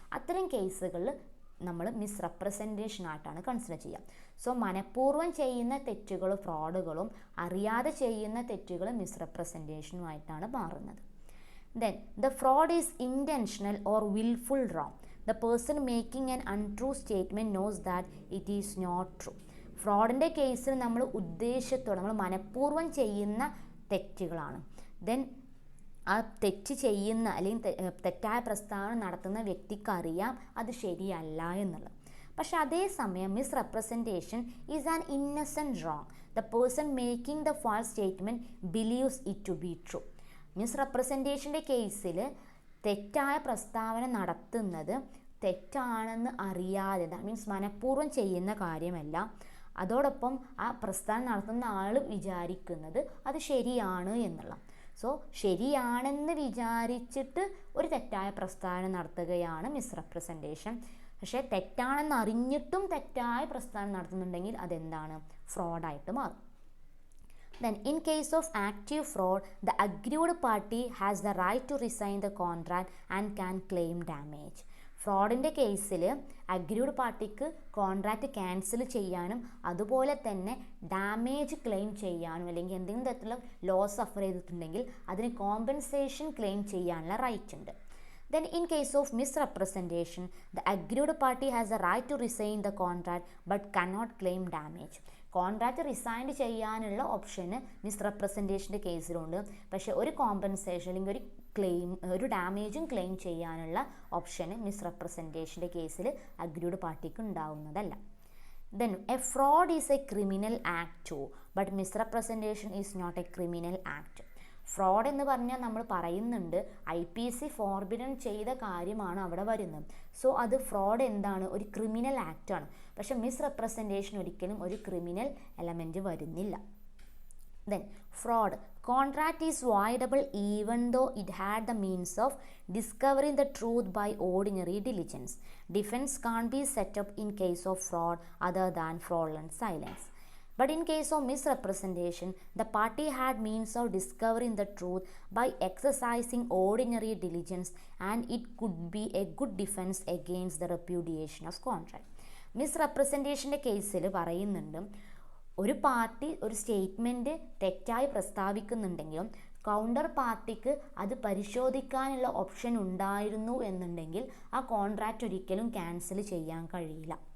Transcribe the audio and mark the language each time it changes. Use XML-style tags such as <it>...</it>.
<ml>അത്തരം കേസുകളിൽ നമ്മൾ മിസ്റെപ്രസെൻറ്റേഷൻ ആയിട്ടാണ് കൺസിഡർ ചെയ്യുക. സോ മനഃപൂർവ്വം ചെയ്യുന്ന തെറ്റുകൾ ഫ്രോഡുകളും അറിയാതെ ചെയ്യുന്ന തെറ്റുകൾ മിസ്റെപ്രസെൻറ്റേഷനുമായിട്ടാണ് മാറുന്നത്.</ml> <en>Then the fraud is intentional or wilful wrong. The person making an untrue statement knows that it is not true.</en> <ml>ഫ്രോഡിൻ്റെ കേസിൽ നമ്മൾ ഉദ്ദേശത്തോടെ നമ്മൾ മനഃപൂർവ്വം ചെയ്യുന്ന തെറ്റുകളാണ്. ദെൻ ആ തെറ്റ് ചെയ്യുന്ന അല്ലെങ്കിൽ തെറ്റായ പ്രസ്താവന നടത്തുന്ന വ്യക്തിക്കറിയാം അത് ശരിയല്ല എന്നുള്ളത്. പക്ഷെ അതേസമയം</ml> <en>Misrepresentation is an innocent wrong. The person making the false statement believes it to be true.</en> <ml>മിസ്റെപ്രസെൻറ്റേഷൻ്റെ കേസിൽ തെറ്റായ പ്രസ്താവന നടത്തുന്നത് തെറ്റാണെന്ന് അറിയാതെ,</ml> <en>that means</en> <ml>മനഃപൂർവ്വം ചെയ്യുന്ന കാര്യമല്ല. അതോടൊപ്പം ആ പ്രസ്താവന നടത്തുന്ന ആൾ വിചാരിക്കുന്നത് അത് ശരിയാണ് എന്നുള്ള. സോ ശരിയാണെന്ന് വിചാരിച്ചിട്ട് ഒരു തെറ്റായ പ്രസ്താവന നടത്തുകയാണ് മിസ്റെപ്രസെൻറ്റേഷൻ. പക്ഷേ തെറ്റാണെന്ന് അറിഞ്ഞിട്ടും തെറ്റായ പ്രസ്താവന നടത്തുന്നുണ്ടെങ്കിൽ അതെന്താണ്? ഫ്രോഡായിട്ട് മാറും.</ml> <en>Then in case of active fraud, the aggrieved party has the right to resign the contract and can claim damage.</en> <ml>ഫ്രോഡിൻ്റെ കേസിൽ അഗ്രീഡ് പാർട്ടിക്ക് കോൺട്രാക്റ്റ് ക്യാൻസൽ ചെയ്യാനും അതുപോലെ തന്നെ ഡാമേജ് ക്ലെയിം ചെയ്യാനും അല്ലെങ്കിൽ എന്തെങ്കിലും തരത്തിലുള്ള ലോസ് സഫർ ചെയ്തിട്ടുണ്ടെങ്കിൽ അതിന് കോമ്പൻസേഷൻ ക്ലെയിം ചെയ്യാനുള്ള റൈറ്റ് ഉണ്ട്.</ml> <en>Then in case of misrepresentation, the aggrieved party has the right to resign the contract but cannot claim damage.</en> <ml>Contract resign ചെയ്യാനുള്ള ഓപ്ഷന് മിസ്റെപ്രസെൻറ്റേഷൻ്റെ കേസിലുണ്ട്. പക്ഷേ ഒരു കോമ്പൻസേഷൻ അല്ലെങ്കിൽ ഒരു ഡാമേജും ക്ലെയിം ചെയ്യാനുള്ള ഓപ്ഷന് മിസ്റെപ്രസെൻറ്റേഷൻ്റെ കേസിൽ അഗ്രീഡ് പാർട്ടിക്ക് ഉണ്ടാവുന്നതല്ല.</ml> <en>Then a fraud is a criminal act too, but misrepresentation is not a criminal act.</en> <ml>Fraud എന്ന് പറഞ്ഞാൽ നമ്മൾ പറയുന്നുണ്ട് IPC ഫോർബിഡൻ ചെയ്ത കാര്യമാണ് അവിടെ വരുന്നത്. സോ അത് ഫ്രോഡ് എന്താണ്? ഒരു ക്രിമിനൽ ആക്റ്റാണ്. പക്ഷെ മിസ്റെപ്രസെൻറ്റേഷൻ ഒരിക്കലും ഒരു ക്രിമിനൽ എലമെൻറ്റ് വരുന്നില്ല.</ml> <en>Then fraud, contract is voidable even though it had the means of discovering the truth by ordinary diligence. Defense can't be set up in case of fraud other than fraudulent silence. But in case of misrepresentation, the party had means of discovering the truth by exercising ordinary diligence, and it could be a good defense against the repudiation of contract.</en> <ml>മിസ്റെപ്രസെൻറ്റേഷൻ്റെ കേസിൽ പറയുന്നുണ്ട്, ഒരു party ഒരു statement തെറ്റായി പ്രസ്താവിക്കുന്നുണ്ടെങ്കിലും counter പാർട്ടിക്ക് അത് പരിശോധിക്കാനുള്ള option ഉണ്ടായിരുന്നു എന്നുണ്ടെങ്കിൽ ആ കോൺട്രാക്റ്റ് ഒരിക്കലും ക്യാൻസൽ ചെയ്യാൻ കഴിയില്ല.</ml>